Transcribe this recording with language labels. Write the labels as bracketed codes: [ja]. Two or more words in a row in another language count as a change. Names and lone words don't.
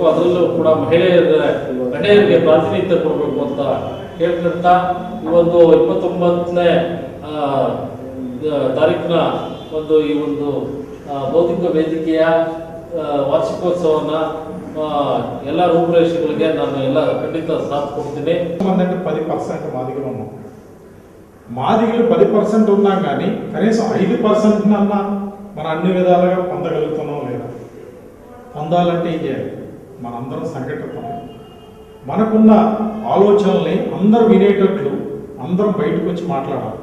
[kn] ಅದರಲ್ಲೂ ಕೂಡ ಮಹಿಳೆಯರಿಗೆ ಪ್ರಾತಿನಿಧ್ಯ ಕೊಡಬೇಕು ಅಂತ ಕೇಳ್ಕೊಂತ ಈ ಒಂದು 29ನೇ ತಾರೀಕಿನ ಒಂದು ಈ ಒಂದು ಬೌದ್ಧಿಕ ವೇದಿಕೆಯ ವಾರ್ಷಿಕೋತ್ಸವನ ಎಲ್ಲ ರೂಪುರೇಷೆಗಳಿಗೆ ನಾನು ಎಲ್ಲ ಖಂಡಿತ ಸಾಥ್ కొడుతుంది. [te] 10% మాదిగలు 10% ఉన్నా కానీ కనీసం 5% అన్నా మన అన్ని విధాలుగా పొందగలుగుతున్నాం లేదా? పొందాలంటే ఏం చేయాలి? మనందరం సంఘటితం, మనకున్న ఆలోచనల్ని అందరూ వినేటట్లు అందరం బయటకు వచ్చి మాట్లాడాలి.